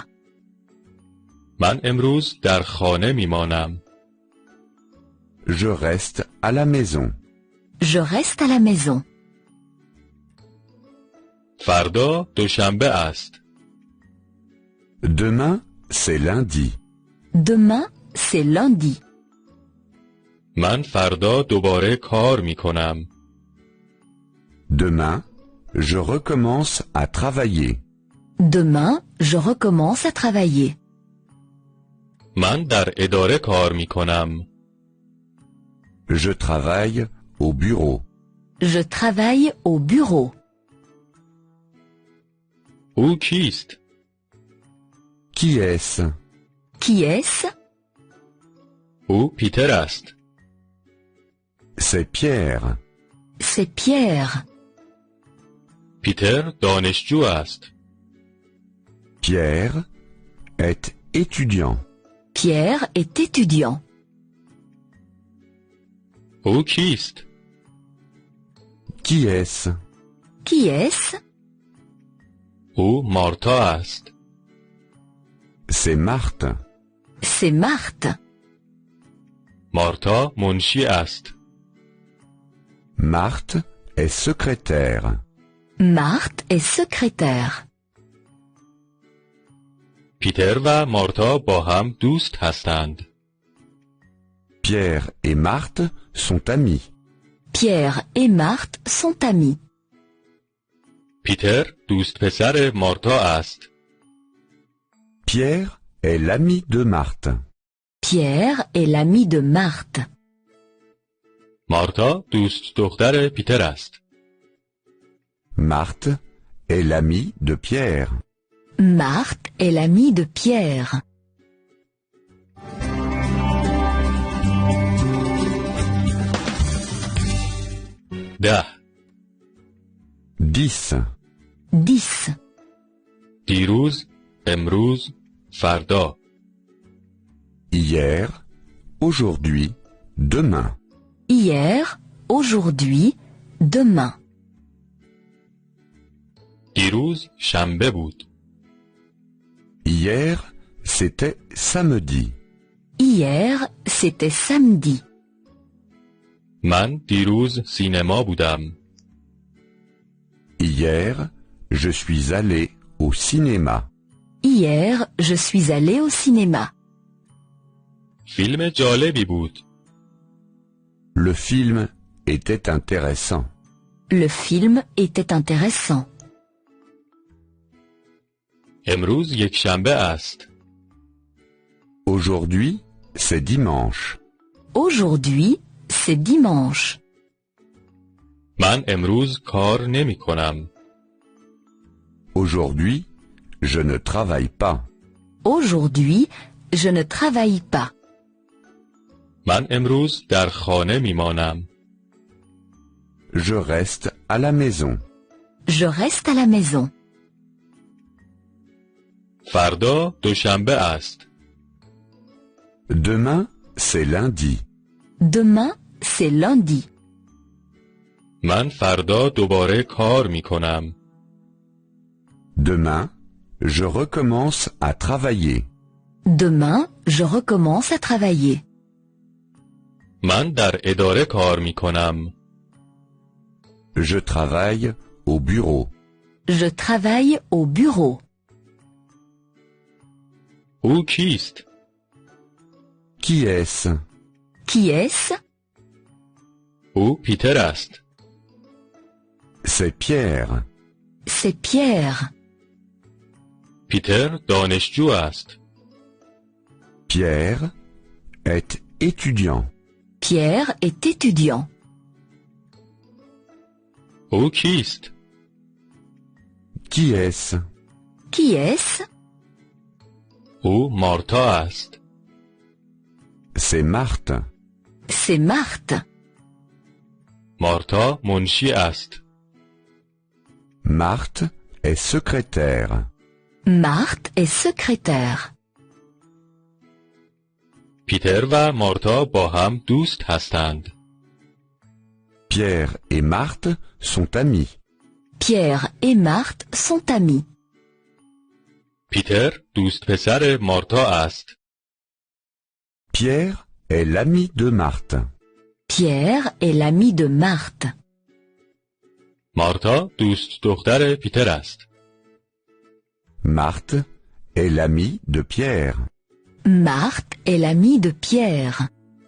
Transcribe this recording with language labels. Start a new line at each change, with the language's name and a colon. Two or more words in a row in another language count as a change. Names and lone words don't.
Persian: من امروز در خانه می مانم.
French: Je reste à la maison. Je reste à la maison.
Persian: فردا دوشنبه است.
French: Demain, c'est lundi. Demain, c'est lundi.
Persian: من فردا دوباره کار می کنم.
French: Demain, je recommence à travailler. Demain, je recommence à travailler.
Persian: من در اداره کار می کنم.
French: Je travaille au bureau. Je travaille au bureau.
Persian: او کیست؟
French: Qui est-ce? Qui est-ce?
Persian: او پیتر است.
French: C'est Pierre. C'est Pierre.
Persian: پیتر دانشجو است.
French: Pierre est étudiant. Pierre est étudiant.
Persian: او کیست؟
French: Qui est-ce? Qui est-ce?
Persian: او مارتا است.
French: C'est Marthe. C'est Marthe.
Persian: مارتا منشی است.
French: Marthe est secrétaire. Marthe est secrétaire.
Persian: پیتر و مارتا با هم دوست هستند.
French: Pierre et Marthe sont amis. Pierre et Marthe sont amis.
Persian: پیتر دوست پسر مارتا است.
French: Pierre est l'ami de Marthe. Pierre est l'ami de Marthe.
Persian: مارتا دوست دختر پیتر است.
French: Marthe est l'ami de Pierre. Marthe est l'ami de Pierre.
Persian: ده.
French: 10. 10.
Persian: دیروز، امروز، فردا.
French: Hier, aujourd'hui, demain. Hier, aujourd'hui, demain.
Persian: دیروز شنبه بود.
French: Hier, c'était samedi. Hier, c'était samedi.
Persian: من دیروز سینما بودم.
French: Hier, je suis allé au cinéma. Hier, je suis allé au cinéma.
Persian: فیلم جالبی بود.
French: Le film était intéressant. Le film était intéressant.
Persian: امروز یک شنبه است.
French: Aujourd'hui, c'est dimanche. Aujourd'hui, c'est dimanche.
Persian: من امروز کار نمی کنم.
French: Aujourd'hui, je ne travaille pas. Aujourd'hui, je ne travaille pas.
Persian: من امروز در خانه می مانم.
French: Je reste à la maison. Je reste à la maison.
Persian: فردا دوشنبه است.
French: Demain, c'est lundi. Demain, c'est lundi.
Persian: من فردا دوباره کار می کنم.
French: Demain, je recommence à travailler. Demain, je recommence à travailler.
Persian: من در اداره کار می کنم.
French: Je travaille au bureau. Je travaille au bureau.
Persian: او کیست؟
French: Qui est-ce? Qui est-ce?
Persian: او پیتر است.
French: C'est Pierre. C'est Pierre.
Persian: پیتر دانشجو است.
French: Pierre est étudiant. Pierre est étudiant.
Persian: او کیست؟
French: Qui est-ce? Qui est-ce?
Persian: او مارتا است.
French: C'est Marthe. C'est Marthe.
Persian: مارتا منشی است.
French: Marthe est secrétaire. Marthe est secrétaire.
Persian: پیتر و مارتا با هم دوست هستند.
French: Pierre et Marthe sont amis. Pierre et Marthe sont amis.
Persian: پیتر دوست پسر مارتا است.
French: Pierre est l'ami de Marthe. Pierre est l'ami de Marthe.
Persian: مارتا دوست دختر پیتر است.
French: Marthe est l'ami de Pierre. Marthe est l'ami de Pierre.